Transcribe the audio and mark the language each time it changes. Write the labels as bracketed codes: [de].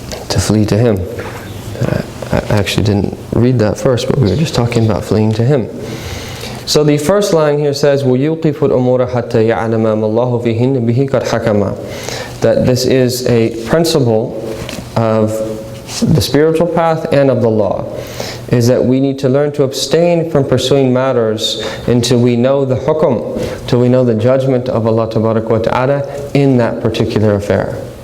[en] To flee to Him. I actually didn't read that first, but we were just talking about fleeing to Him. So the first line here says, [ar] وَيُوقِفُ الْأُمُورَ حَتَّى يَعْلَمَ مَا اللَّهُ فِيهِنَّ بِهِ قَدْ حَكَمَ. [en] That this is a principle of the spiritual path and of the law. Is that we need to learn to abstain from pursuing matters until we know the hukum, till we know the judgment of Allah Tabarak wa Ta'ala in that particular affair.